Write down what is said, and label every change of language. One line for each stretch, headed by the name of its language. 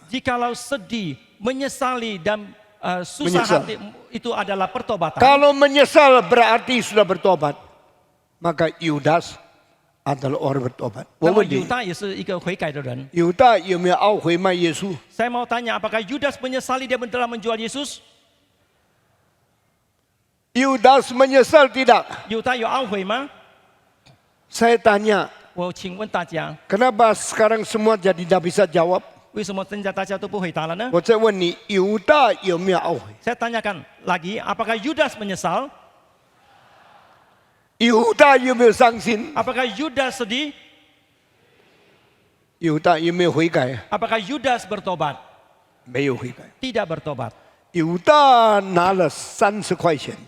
Indonesian: Jikalau sedih, menyesali dan susah Menyesal. hati itu adalah pertobatan. kalau menyesal berarti sudah bertobat, maka Yudas adalah orang bertobat.
Chinese: 我那么问你， Yuda 也是一个悔改的人。犹大有没有懊悔卖耶稣？
Indonesian: Saya mau tanya, apakah Yudas menyesali dia telah menjual Yesus? Yudas menyesal tidak?
Chinese: Yuda 有懊悔吗？
Indonesian: Saya tanya,
Chinese: 我请问大家，
Indonesian: kenapa sekarang semua jadi tidak bisa jawab?
Chinese: 为什么现在大家都不回答了呢？我再问你，犹大有没有懊悔？
Indonesian: Saya tanyakan lagi, apakah Yudas menyesal?
Chinese: 犹大有没有伤心？
Indonesian: Apakah Yudas sedih?
Chinese: 犹大有没有悔改？
Indonesian: Apakah Yudas bertobat?
Chinese: 没有悔改。
Indonesian: Tidak bertobat.
Chinese: 犹大拿了30块钱，